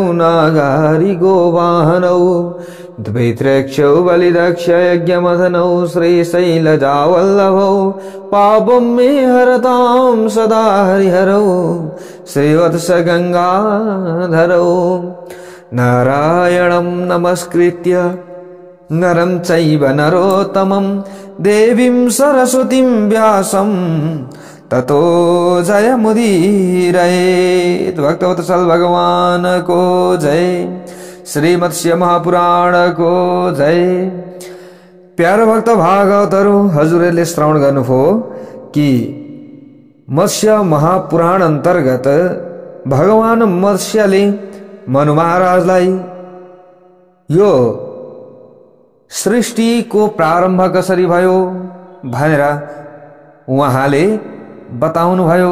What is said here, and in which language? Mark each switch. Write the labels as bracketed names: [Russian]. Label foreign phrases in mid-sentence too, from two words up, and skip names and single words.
[Sanskrit] नागारिगो वाहनौ द्वैत्रक्षौ बलिदक्ष यज्ञमथनौ श्रीशैलजावल्लभौ पापं मे हरतां सदा हरिहरौ श्रीवत्स गंगाधरौ नारायणं नमस्कृत्य नरं चैव नरोत्तमं देवीं सरस्वतीं व्यासं ततो जयमुदीरयेत्। [Nepali] भक्तवत्सल भगवान को जय। श्रीमत्स्य महापुराण को जय। प्यारो भक्त भागवतहरु, हजुरले श्रवण गर्नुभयो कि मत्स्य महापुराण अन्तर्गत भगवान मत्स्यले मनु महाराजलाई यो सृष्टिको प्रारम्भ कसरी भयो भनेर उहाँले बताउनु भयो।